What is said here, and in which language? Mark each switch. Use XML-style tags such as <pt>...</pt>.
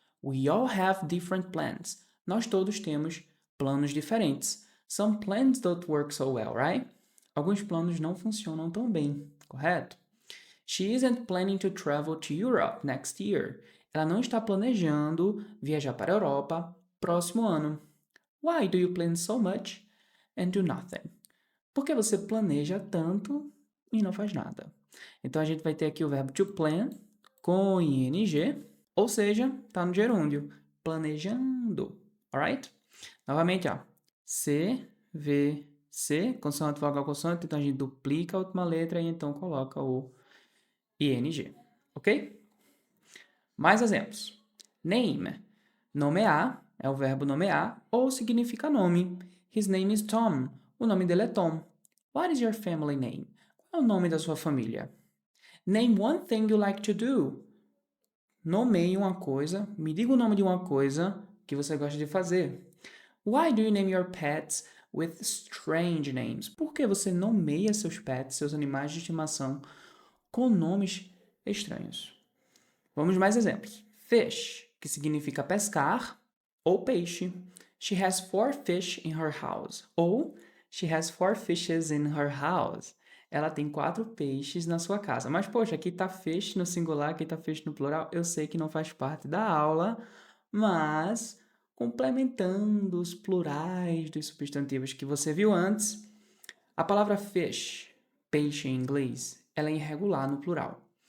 <en>We all have different plans.</en> <pt>Nós todos temos planos diferentes.</pt> <en>Some plans don't work so well, right?</en> <pt>Alguns planos não funcionam tão bem, correto?</pt> <en>She isn't planning to travel to Europe next year.</en> <pt>Ela não está planejando viajar para a Europa próximo ano.</pt> <en>Why do you plan so much and do nothing?</en> <pt>Por que você planeja tanto e não faz nada? Então a gente vai ter aqui o verbo to plan com ing, ou seja, está no gerúndio, planejando, alright? Novamente, ó, C, V, C, consoante, vogal, consoante, então a gente duplica a última letra e então coloca o ing, ok? Mais exemplos. Name, nomear, é o verbo nomear, ou significa nome.</pt> <en>His name is Tom,</en> <pt>o nome dele é Tom.</pt> <en>What is your family name?</en> <pt>Qual é o nome da sua família?</pt> <en>Name one thing you like to do.</en> <pt>Nomeie uma coisa, me diga o nome de uma coisa que você gosta de fazer.</pt> <en>Why do you name your pets with strange names?</en> <pt>Por que você nomeia seus pets, seus animais de estimação, com nomes estranhos? Vamos mais exemplos. Fish, que significa pescar, ou peixe.</pt> <en>She has 4 fish in her house. Ou she has 4 fishes in her house.</en> <pt>Ela tem 4 peixes na sua casa. Mas, poxa, aqui tá fish no singular, aqui tá fish no plural. Eu sei que não faz parte da aula, mas complementando os plurais dos substantivos que você viu antes, a palavra fish, peixe em inglês, ela é irregular no plural.</pt>